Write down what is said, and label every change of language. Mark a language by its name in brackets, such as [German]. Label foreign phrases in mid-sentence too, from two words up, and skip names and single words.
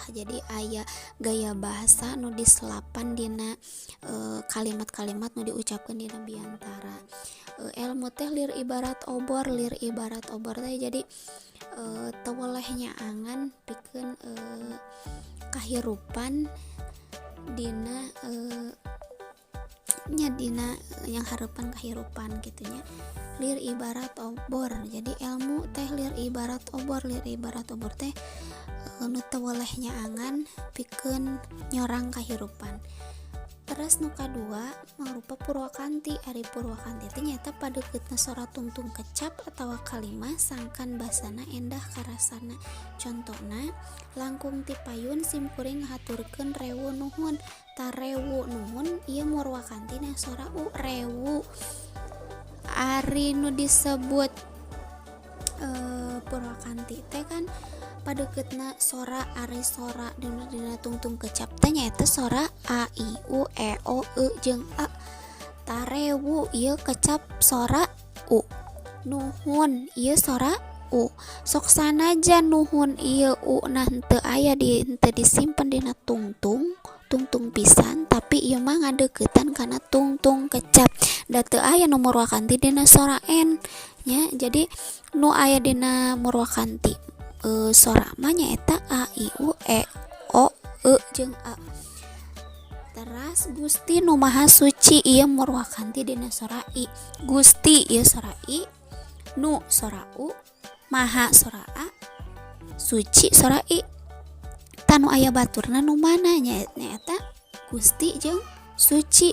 [Sundanese] Jadi aya gaya bahasa nu diselapan dina kalimat-kalimat nu diucapkeun dina biantara. Elmu teh lir ibarat obor teh jadi teweleh nyaangan pikeun kahirupan dina dina [Indonesian] yang harapan kehidupan [Sundanese] gitunya. Lir ibarat obor, jadi ilmu teh lir ibarat obor teh nu teweleh nyaangan pikeun nyorang kehidupan. Terus nu kadua mangrupa purwakanti. Ari purwakanti teh nyata padeuketna sora tungtung kecap atawa kalimah sangkan basana endah karasana. Contona langkung ti payun sim kuring ngahaturkeun rewu nuhun. Tarewu nuhun ieu murwakanti na sora u rewu. Ari nu disebut purwakanti teh kan padeuketna sora ari sora dina tungtung kecap teh nyaeta sora a i u e o e jeung a. Tarewu ieu kecap sora u. Nuhun ieu sora u. Sok sanajan nuhun ieu u nah henteu aya henteu disimpen dina tungtung pisan, tapi ieu mah ngadeuketan kana tungtung kecap. Da teu aya nu murwakanti dina sora n nya. Jadi nu aya dina murwakanti sora mah nyaeta a i u e o e jeung a. Teras Gusti nu Maha Suci ieu murwakanti dina sora i. Gusti ieu sora i, nu sora u, maha sora a, suci sora i. Tanu aya baturna nu mana nyaeta Gusti jeung suci.